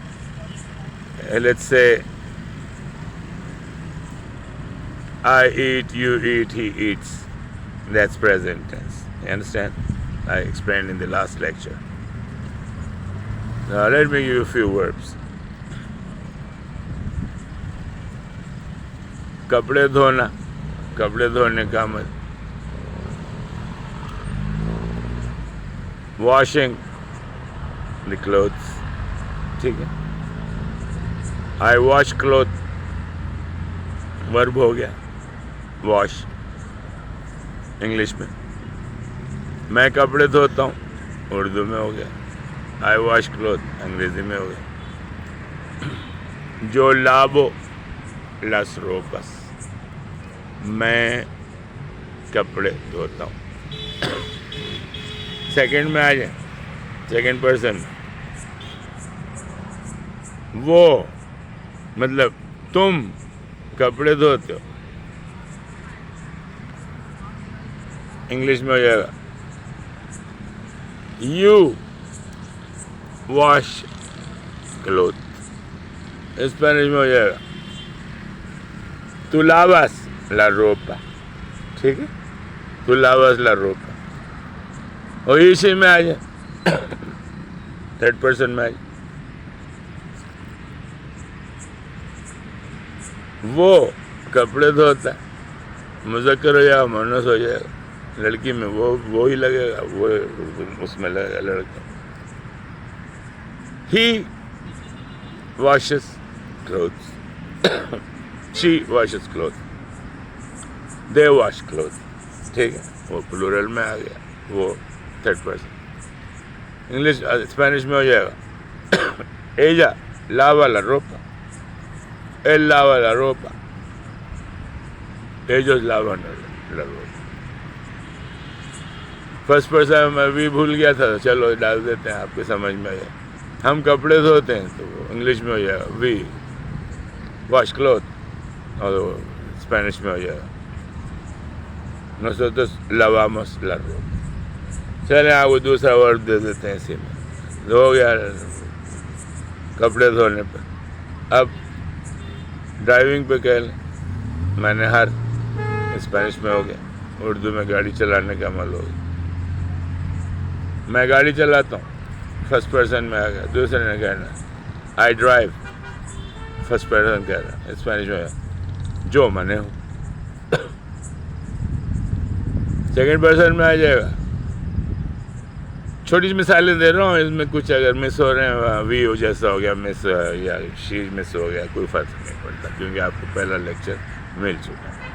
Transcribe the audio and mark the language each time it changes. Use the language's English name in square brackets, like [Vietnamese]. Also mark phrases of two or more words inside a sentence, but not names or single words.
[English] Let's say, I eat, you eat, he eats. That's present tense. You understand? I explained in the last lecture. Now let me give you a few verbs. [Urdu] کپڑے دھونا, کپڑے دھونے کا مطلب [English] washing the clothes, [Urdu] ٹھیک ہے. [English] I wash clothes, verb [Urdu] ہو گیا [English] wash [Urdu] انگلش میں. میں کپڑے دھوتا ہوں اردو میں ہو گیا [English] I wash clothes, [Urdu] انگریزی میں ہو گیا. [Spanish] yo lavo las ropas, [Urdu] میں کپڑے دھوتا ہوں. سیکنڈ میں آ جائیں, [English] second person [Urdu] میں. وہ مطلب تم کپڑے دھوتے ہو, انگلش میں ہو جائے گا [English] you wash cloth, [Urdu] اسپینش میں ہو جائے گا [Spanish] tú lavas la ropa, [Urdu] ٹھیک ہے. [Spanish] tú lavas la ropa. [Urdu] اور اسی میں آ جائے [English] third person [Urdu] میں آ جائے. وہ کپڑے دھوتا ہے, مذکر ہو جائے گا مؤنث ہو جائے گا. لڑکی میں وہ ہی لگے گا, وہ اس میں لگے گا لڑکا. [English] he washes clothes. She washes clothes. They wash clothes. [Urdu] ٹھیک ہے, وہ پلورل میں آ گیا, وہ [English] third person. [Urdu] انگلش اسپینش میں ہو جائے گا [Spanish] ella lava la ropa, él lava la ropa, ellos lavan la ropa. [English] first person [Urdu] میں بھی بھول گیا تھا, چلو ڈال دیتے ہیں آپ کے سمجھ میں آئے. ہم کپڑے دھوتے ہیں تو وہ انگلش میں ہو جائے گا [English] we wash clothes, [Urdu] اور اسپینش میں ہو جائے گا [Spanish] Nosotros lavamos la ropa. [Urdu] چلیں آپ کو دوسرا ورڈ دے دیتے ہیں اسی میں. ہو گیا کپڑے دھونے پہ. اب ڈرائیونگ پہ کہہ لیں, میں نے ہر, اسپینش میں ہو گیا. اردو میں گاڑی چلانے کا عمل ہو گیا. میں گاڑی چلاتا ہوں, [English] first person [Urdu] میں آ گیا. دوسرے نے کہنا [English] I drive, first person [Urdu] کہہ رہا, اسپینش میں جو میں نے ہوں. سیکنڈ پرسن میں آ جائے گا. چھوٹی سی مثالیں دے رہا ہوں, اس میں کچھ اگر مس ہو رہے ہیں, وی ہو جیسا ہو گیا مس, یا [English] she miss [Urdu] ہو گیا, کوئی فرق نہیں پڑتا, کیونکہ آپ کو پہلا لیکچر مل چکا ہے.